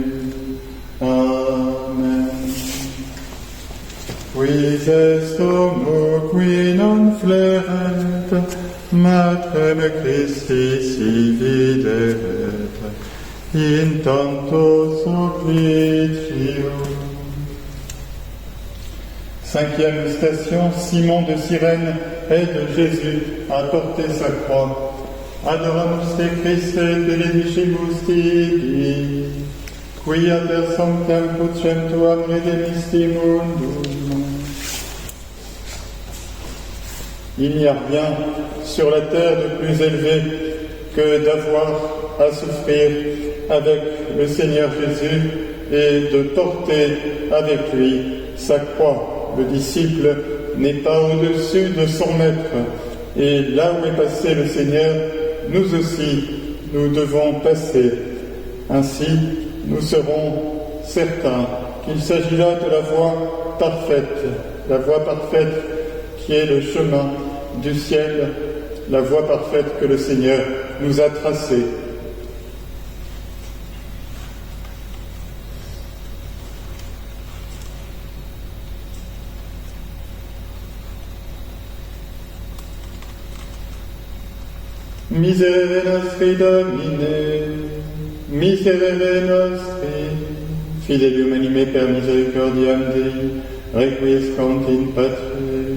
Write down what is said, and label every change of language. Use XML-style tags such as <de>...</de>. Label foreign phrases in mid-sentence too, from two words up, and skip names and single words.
<la>Amen. Quis est homo qui non flerent, Matrem Christi si videret, in tanto supplicium.</la> <fr>Cinquième station, Simon de Cyrène aide Jésus à porter sa croix.</fr> <la>Adoramus te Christe, benedicimus tibi, quia per sanctam crucem tuam redemisti mundum.</la> <fr>Il n'y a rien sur la terre de plus élevé que d'avoir à souffrir avec le Seigneur Jésus et de porter avec lui sa croix. Le disciple n'est pas au-dessus de son maître. Et là où est passé le Seigneur, nous aussi, nous devons passer. Ainsi, nous serons certains qu'il s'agit là de la voie parfaite qui est le chemin du ciel, la voie parfaite que le Seigneur nous a tracée.</fr> <la>Miserere nostri Domine, miserere nostri, fidelium anime per misericordiam Dei, requiescant in pace.</la>